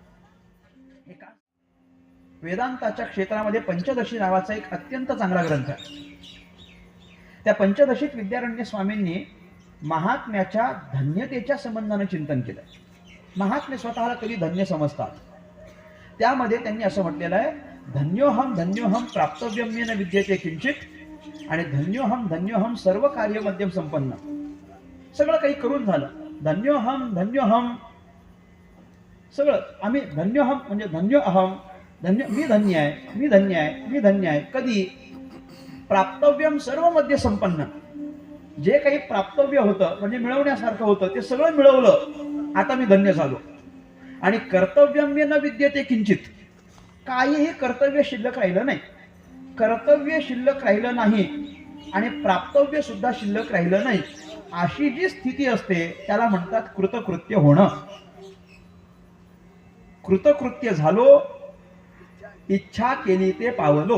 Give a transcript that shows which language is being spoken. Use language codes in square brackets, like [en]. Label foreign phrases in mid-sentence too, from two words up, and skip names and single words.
[mr] वेदांताच्या क्षेत्रामध्ये पंचदशी नावाचा एक अत्यंत चांगला ग्रंथ आहे. त्या पंचदशीत विद्यारण्य स्वामींनी महात्म्याच्या धन्यतेच्या संबंधाने चिंतन केलं. महात्मे स्वतःला कधी धन्य समजतात. त्यामध्ये त्यांनी असं म्हटलेलं आहे, [sa] धन्योहम प्राप्तव्यम्येन विद्यते किंचित आणि धन्योहम सर्व कार्य मध्यम संपन्न. [mr] सगळं काही करून झालं. धन्योहम सगळं आम्ही धन्योहम म्हणजे मी धन्य आहे. कधी? [sa] प्राप्तव्यम सर्व मध्ये संपन्न. [mr] जे काही प्राप्तव्य होतं म्हणजे मिळवण्यासारखं होतं ते सगळं मिळवलं, आता मी धन्य झालो. [sa] आणि कर्तव्यम्य न विद्यते किंचित, [mr] काहीही कर्तव्य शिल्लक राहिलं नाही. कर्तव्य शिल्लक राहिलं नाही आणि प्राप्तव्य सुद्धा शिल्लक राहिलं नाही. अशी जी स्थिती असते त्याला म्हणतात कृतकृत्य होणं. कृतकृत्य झालो, इच्छा केली ते पावलो.